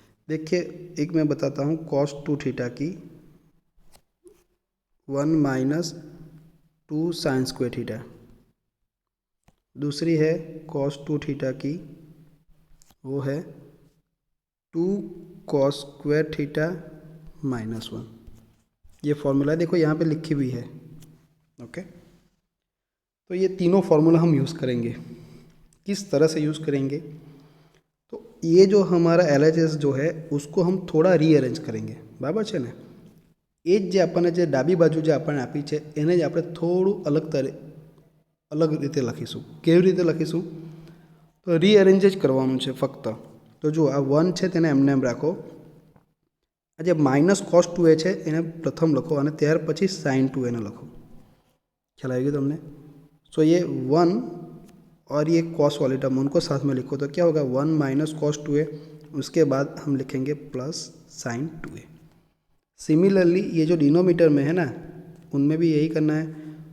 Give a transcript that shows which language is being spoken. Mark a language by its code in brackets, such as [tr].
[hi] देखिए एक मैं बताता हूँ cos 2 थीटा की 1 माइनस 2 साइन स्क्वायर थीटा, दूसरी है cos 2 थीटा की वो है 2 cos स्क्वायर थीटा माइनस 1। ये फॉर्मूला देखो यहाँ पे लिखी हुई है। ओके, तो ये तीनों फार्मूला हम यूज़ करेंगे। किस तरह से यूज़ करेंगे, तो ये जो हमारा LHS जो है उसको हम थोड़ा रीअरेंज करेंगे, बराबर [gu] છે ને। એ જ જે આપણને જે ડાબી બાજુ જે આપણને આપી છે એને જ આપણે થોડું અલગ રીતે લખીશું। કેવી રીતે લખીશું, તો રીઅરેન્જ જ કરવાનું છે ફક્ત। તો જો આ 1 છે તેને એમને એમ રાખો, આ જે માઇનસ cos 2a છે એને પ્રથમ લખો અને ત્યાર પછી sin 2a ને લખો। ખ્યાલ આવી [hi] गया तुमने। सो ये 1 और ये cos वाली टर्म उनको साथ में लिखो तो क्या होगा 1 माइनस cos 2a, उसके बाद हम लिखेंगे प्लस sin 2a। सिमिलरली ये जो डिनोमीटर में है ना उनमें भी यही करना है।